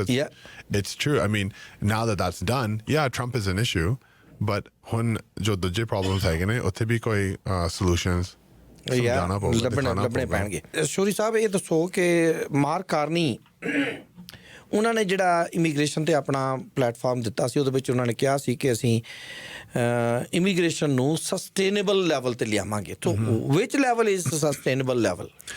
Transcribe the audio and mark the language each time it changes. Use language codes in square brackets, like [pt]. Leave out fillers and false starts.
[en] It's true. I mean, now that that's done, yeah, Trump is an issue, but [pa] ਹੁਣ ਜੋ ਦੂਜੇ [en] problems [pa] ਹੈਗੇ ਨੇ ਉੱਥੇ ਵੀ ਕੋਈ [en] solutions [pa] ਲੱਭਣੇ ਪੈਣਗੇ ਸ਼ੋਰੀ ਸਾਹਿਬ ਇਹ ਦੱਸੋ ਕਿ ਮਾਰਕ ਕਾਰਨੀ ਉਹਨਾਂ ਨੇ ਜਿਹੜਾ ਇਮੀਗ੍ਰੇਸ਼ਨ ਤੇ ਆਪਣਾ ਪਲੇਟਫਾਰਮ ਦਿੱਤਾ ਸੀ ਉਹਦੇ ਵਿੱਚ ਉਹਨਾਂ ਨੇ ਕਿਹਾ ਸੀ ਕਿ ਅਸੀਂ ਇਮੀਗ੍ਰੇਸ਼ਨ ਨੂੰ ਸਸਟੇਨੇਬਲ ਲੈਵਲ ਤੇ ਲਿਆਵਾਂਗੇ ਸੋ [en] which level is sustainable level?